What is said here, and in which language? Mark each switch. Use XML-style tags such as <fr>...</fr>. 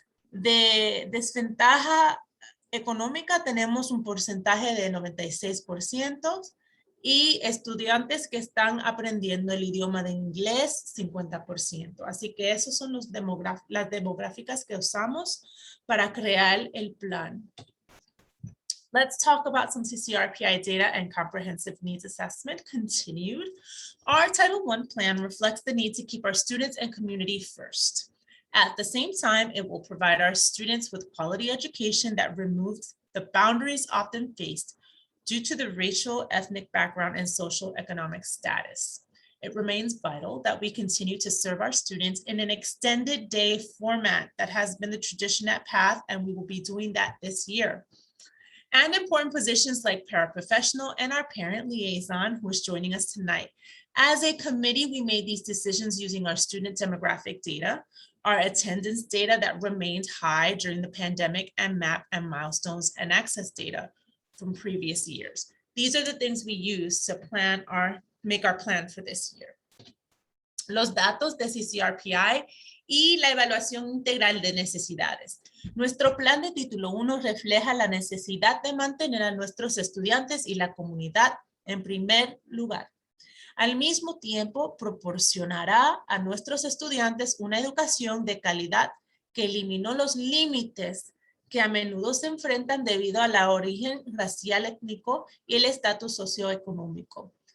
<es>De desventaja económica tenemos un porcentaje de 96%. Y estudiantes que están aprendiendo el idioma de inglés, 50%. Así que esos son las demográficas que usamos para crear el plan.</es> <en>Let's talk about some CCRPI data and comprehensive needs assessment. Continued. Our Title I plan reflects the need to keep our students and community first. At the same time, it will provide our students with quality education that removes the boundaries often faced due to the racial, ethnic background, and social economic status. It remains vital that we continue to serve our students in an extended day format that has been the tradition at PATH, and we will be doing that this year. And important positions like paraprofessional and our parent liaison, who is joining us tonight. As a committee, we made these decisions using our student demographic data, our attendance data that remained high during the pandemic, and MAP and milestones and access data from previous years. These are the things we use to make our plan for this year.</en> <es>Los datos de CCRPI y la evaluación integral de necesidades. Nuestro plan de título 1 refleja la necesidad de mantener a nuestros estudiantes y la comunidad en primer lugar. Al mismo tiempo, proporcionará a nuestros estudiantes una educación de calidad que eliminó los límites que a menudo se enfrentan debido a la origen racial, étnico y el estatus socioeconómico.</es>